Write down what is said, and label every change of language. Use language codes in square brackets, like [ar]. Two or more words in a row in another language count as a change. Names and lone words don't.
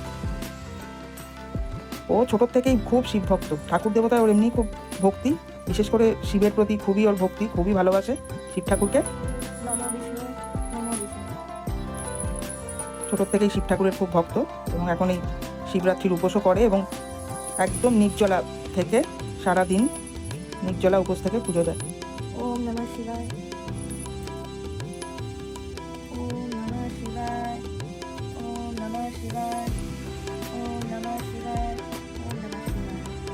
[bn] ও ছোটোর থেকেই খুব শিব ভক্ত, ঠাকুর দেবতায় ওর এমনি খুব ভক্তি, বিশেষ করে শিবের প্রতি খুবই ওর ভক্তি, খুবই ভালোবাসে শিব ঠাকুরকে। ছোটোর থেকেই শিব ঠাকুরের খুব ভক্ত, এবং এখন এই শিবরাত্রির উপোসও করে, এবং একদম নির্জলা থেকে সারাদিন নির্জলা উপোস থেকে পুজো দেয়। [sa] ওম নমঃ শিবায়, ওম নমঃ শিবায়, ওম নমঃ শিবায়, ওম নমঃ শিবায়, ওম নমঃ শিবায়।